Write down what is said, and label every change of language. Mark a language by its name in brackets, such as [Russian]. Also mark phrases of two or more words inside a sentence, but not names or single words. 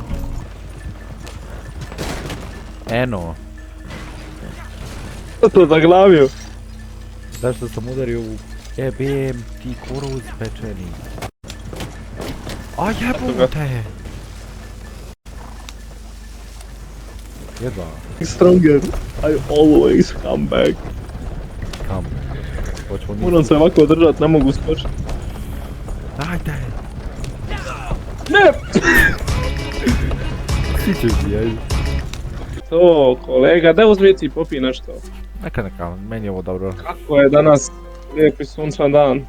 [Croatian] Eno, To zaglavio. zašto sam udario u... Jebem ti koruz pečeni. A jebo te! Jedva, [English] Stronger. I always come back. kam. [Croatian] Hoćemo mi... Moram se ovako držat, ne mogu skočiti. Ajde! Ne! Ti ćeš mi, ajde. To, kolega, da uzmi ti popi nešto. Neka, meni je ovo dobro. Kako je danas lijepi sunčan dan.